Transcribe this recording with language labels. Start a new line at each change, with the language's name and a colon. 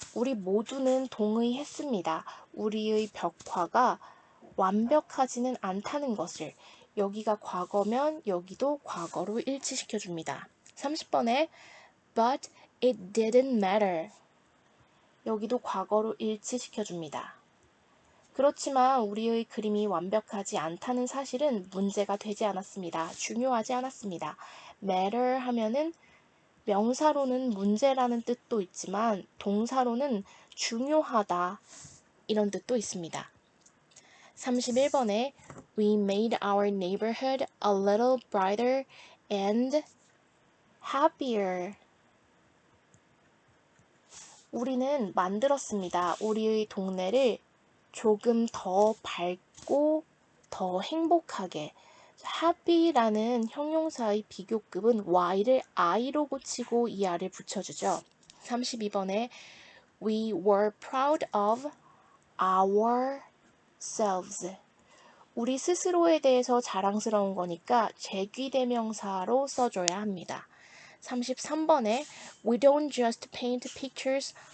Korean: 우리 모두는 동의했습니다. 우리의 벽화가 완벽하지는 않다는 것을. 여기가 과거면 여기도 과거로 일치시켜 줍니다. 30번에
English: But it didn't matter.
Korean: 여기도 과거로 일치시켜 줍니다. 그렇지만 우리의 그림이 완벽하지 않다는 사실은 문제가 되지 않았습니다. 중요하지 않았습니다. matter 하면은 명사로는 문제라는 뜻도 있지만 동사로는 중요하다 이런 뜻도 있습니다. 31번에
English: We made our neighborhood a little brighter and happier.
Korean: 우리는 만들었습니다. 우리의 동네를 조금 더 밝고 더 행복하게. happy라는 형용사의 비교급은 y를 i로 고치고 er을 붙여주죠. 32번에
English: We were proud of ourselves.
Korean: 우리 스스로에 대해서 자랑스러운 거니까 제귀대명사로 써줘야 합니다. 33번에
English: We don't just paint pictures.